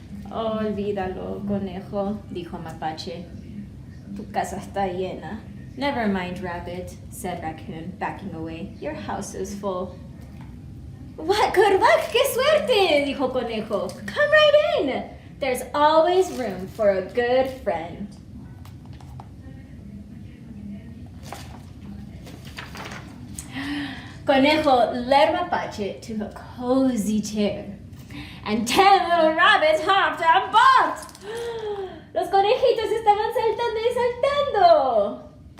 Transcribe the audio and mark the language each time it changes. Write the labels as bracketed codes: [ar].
[es] Olvídalo, conejo, dijo Mapache. Tu casa está llena. [en] Never mind, rabbit, said Raccoon, backing away. Your house is full. What good luck, [es] qué suerte, dijo [en] Conejo. Come right in. There's always room for a good friend. Conejo led Mapache to a cozy chair, and 10 little rabbits hopped and bopped. [es] Los conejitos estaban saltando y saltando.